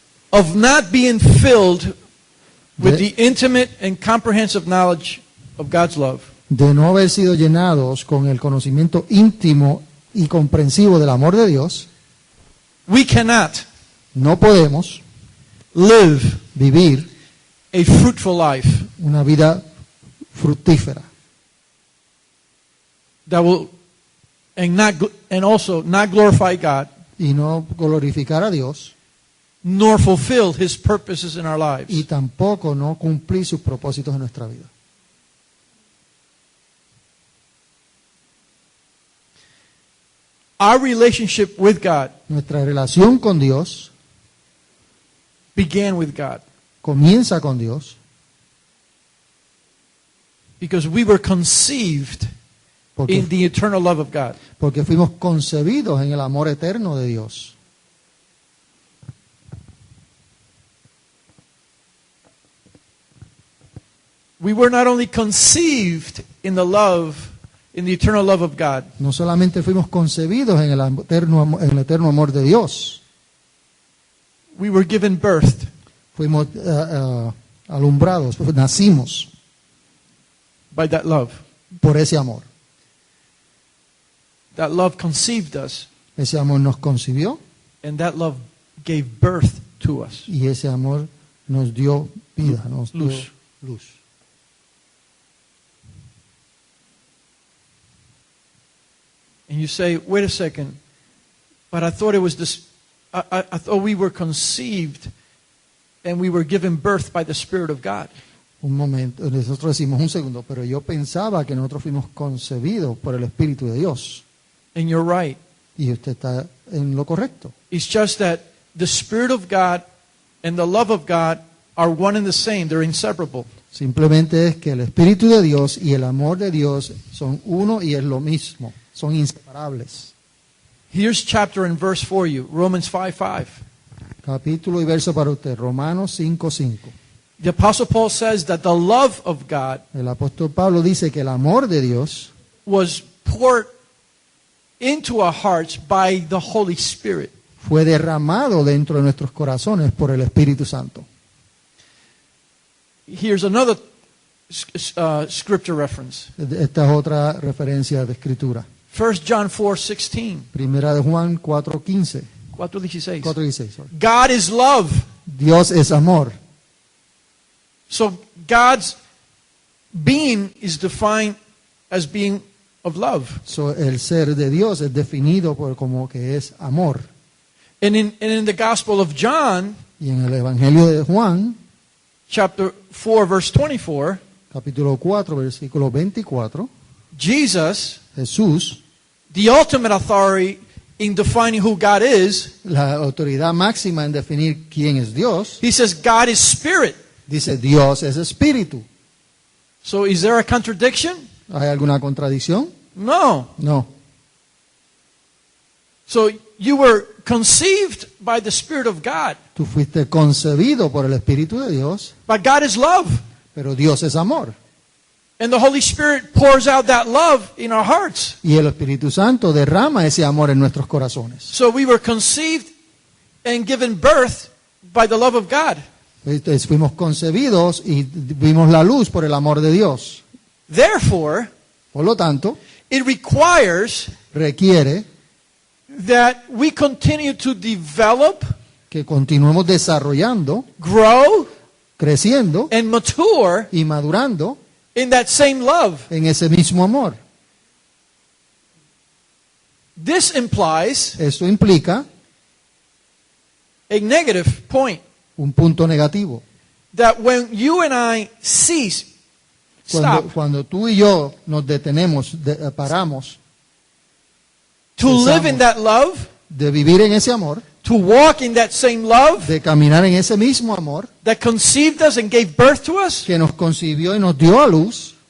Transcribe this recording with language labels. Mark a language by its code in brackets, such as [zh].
[en] Of not being filled with the intimate and comprehensive knowledge of God's love, [es] de no haber sido llenados con el conocimiento íntimo y comprensivo del amor de Dios, [en] we cannot [es] no podemos [en] live [es] vivir [en] a fruitful life [es] una vida fructífera [en] that will and also not glorify God [es] y no glorificar a Dios [en] nor fulfill His purposes in our lives. [es] y tampoco no cumplir sus propósitos en nuestra vida. [en] Our relationship with God [es] Nuestra relación con Dios [en] began with God [es] comienza con Dios [en] because we were conceived [es] porque, [en] in the eternal love of God. [es] porque fuimos concebidos en el amor eterno de Dios. [en] We were not only conceived in the eternal love of God, [es] No solamente fuimos concebidos en el eterno amor de Dios, [en] we were given birth [es] fuimos alumbrados, nacimos [en] by that love. [es] por ese amor. [en] That love conceived us, [es] Ese amor nos concibió [en] and that love gave birth to us. [es] y ese amor nos dio vida, nos dio Luz. luz. [en] And you say, wait a second, but I thought it was this, I thought we were conceived and we were given birth by the Spirit of God. [es] Un momento, nosotros decimos un segundo, pero yo pensaba que nosotros fuimos concebidos por el Espíritu de Dios. [en] And you're right. [es] Y usted está en lo correcto. [en] It's just that the Spirit of God and the love of God are one and the same. They're inseparable. [es] Simplemente es que el Espíritu de Dios y el amor de Dios son uno y es lo mismo. Son inseparables. [en] Here's chapter and verse for you, Romans 5:5. [es] Capítulo y verso para usted, Romanos 5:5. [en] The Apostle Paul says that the love of God [es] El apóstol Pablo dice que el amor de Dios [en] was poured into our hearts by the Holy Spirit. [es] fue derramado dentro de nuestros corazones por el Espíritu Santo. [en] Here's another scripture reference. [es] Esta es otra referencia de escritura. [en] 1 John 4:16. [es] Primera de Juan 4:15. [en] 4:16. 4:16. Sorry. God is love. [es] Dios es amor. [en] So God's being is defined as being of love. [es] So, el ser de Dios es definido por como que es amor. [en] And in the Gospel of John, [es] Y en el Evangelio de Juan, [en] chapter 4, verse 24, [es] capítulo 4, versículo 24, [en] Jesus, [es] Jesús, [en] the ultimate authority in defining who God is, [es] la autoridad máxima en definir quién es Dios, [en] he says God is spirit. [es] dice Dios es espíritu. [en] So is there a contradiction? [es] ¿Hay alguna contradicción? [en] No. [es] No. [en] So you were conceived by the Spirit of God. [es] Tú fuiste concebido por el Espíritu de Dios, [en] But God is love. [es] pero Dios es amor. [en] And the Holy Spirit pours out that love in our hearts. [es] Y el Espíritu Santo derrama ese amor en nuestros corazones. [en] So we were conceived and given birth by the love of God. [es] Entonces, fuimos concebidos y vimos la luz por el amor de Dios. [en] Therefore, [es] Por lo tanto, [en] it requires [es] requiere [en] that we continue to develop, [es] que continuemos desarrollando, [en] grow, [es] creciendo [en] and mature [es] y madurando [en] in that same love. [es] en ese mismo amor. [en] This implies [es] Eso implica [en] a negative point [es] un punto negativo. [en] that when you and I cease, stop, [es] Cuando tú y yo nos detenemos, paramos [en] to live in that love, [es] de vivir en ese amor, [en] to walk in that same love [es] de caminar en ese mismo amor [en] that conceived us and gave birth to us, [es] que nos concibió y nos dio a luz,